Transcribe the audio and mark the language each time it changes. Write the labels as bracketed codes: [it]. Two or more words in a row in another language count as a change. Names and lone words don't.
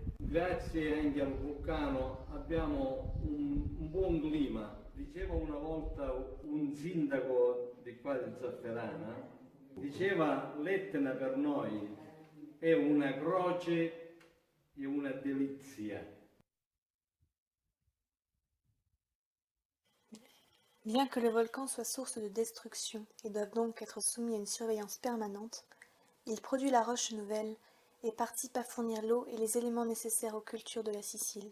[it] Grazie anche al vulcano abbiamo un buon clima. Diceva una volta un sindaco di qua di Zafferana, diceva l'Etna per noi è una croce e una delizia. [fr] Bien que le volcan soit source de destruction et doive donc être soumis à une surveillance permanente, il produit la roche nouvelle et participe à fournir l'eau et les éléments nécessaires aux cultures de la Sicile.